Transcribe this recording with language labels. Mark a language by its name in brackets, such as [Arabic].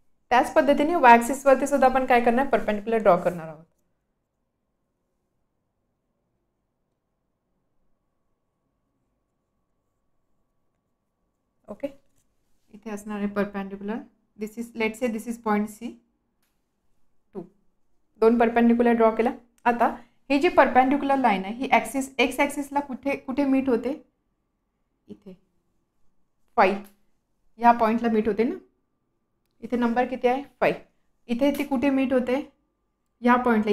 [Marathi] त्याच पद्धतीने वाय ॲक्सिसवरती सुद्धा आपण काय करणार, परपेंडिक्युलर ड्रॉ करणार आहोत. ओके, इथे असणार आहे perpendicular. [English] This is let's say this is point C 2. [Marathi] 2 perpendicular draw केला. आता ही जी परपेंडिक्युलर लाईन आहे ही ॲक्सिस एक्स ॲक्सिसला कुठे मीट होते, इथे 5 ह्या पॉईंटला मीट होते ना. इथे नंबर किती आहे 5. इथे ती कुठे मीट होते, या पॉईंटला.